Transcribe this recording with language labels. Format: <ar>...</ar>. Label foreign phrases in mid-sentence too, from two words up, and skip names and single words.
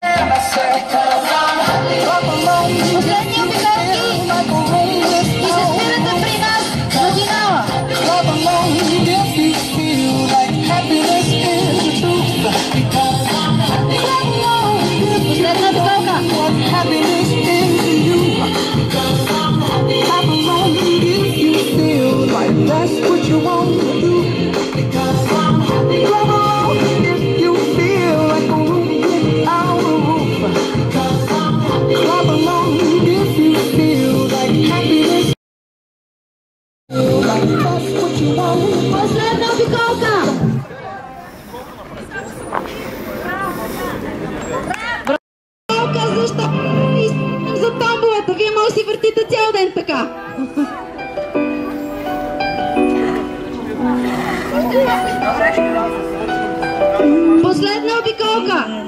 <bg>Последни обиколки и се спирате при нас на финала. Последна обиколка.</bg> <en>That's what you want to do. Because I'm happy. Clap along if you feel like a roof without a roof. Because I'm happy. Clap along if you feel like happiness. That's what you want.</en> <bg>Последна обиколка. Браво! Защо за томболата? Вие може да си въртите цял ден така. Последна обиколка.</bg>